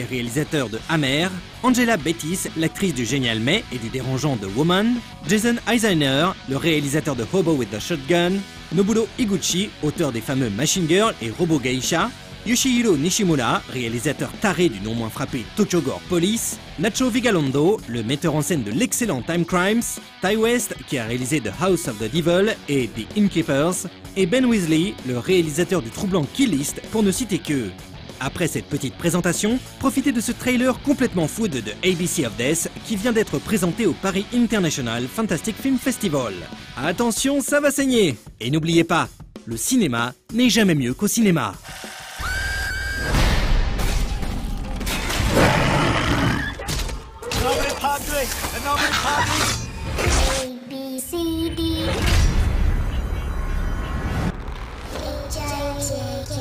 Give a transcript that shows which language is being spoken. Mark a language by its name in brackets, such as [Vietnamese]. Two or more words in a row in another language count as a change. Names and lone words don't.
[French] réalisateurs de Amer, Angela Bettis, l'actrice du Génial Mai et du dérangeant de Woman, Jason Eisner, le réalisateur de Hobo with the Shotgun, Nobuo Iguchi, auteur des fameux Machine Girl et Robo Geisha, Yoshihiro Nishimura, réalisateur taré du non moins frappé Tokyo Gore Police, Nacho Vigalondo, le metteur en scène de l'excellent Time Crimes, Ty West, qui a réalisé The House of the Devil et The Innkeepers, et Ben Weasley, le réalisateur du troublant Kill List, pour ne citer qu'eux. Après cette petite présentation, profitez de ce trailer complètement fou de The ABC of Death qui vient d'être présenté au Paris International Fantastic Film Festival. Attention, ça va saigner! Et n'oubliez pas, le cinéma n'est jamais mieux qu'au cinéma. A, B, C, D. H, I, J, K.